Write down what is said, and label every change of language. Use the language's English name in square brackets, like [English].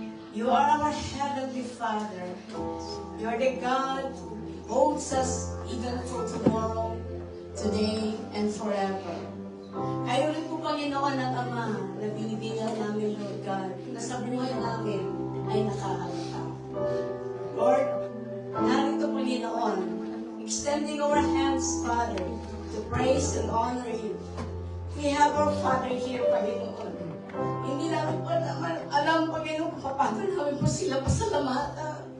[English] You are our Heavenly Father. You are the God who holds us even for tomorrow, today, and forever. [Filipino] Kayo rin po, Panginoon, ang Ama na binibigyan namin, Lord God, na sa buhay namin ay nakahanda. [English] Lord, [Filipino] narito, [English] Panginoon, extending our hands, Father, to praise and honor you. We have our Father here, Panginoon. [Filipino] Hindi namin po naman alam, Panginoon, kung paano namin po sila pasalamatan.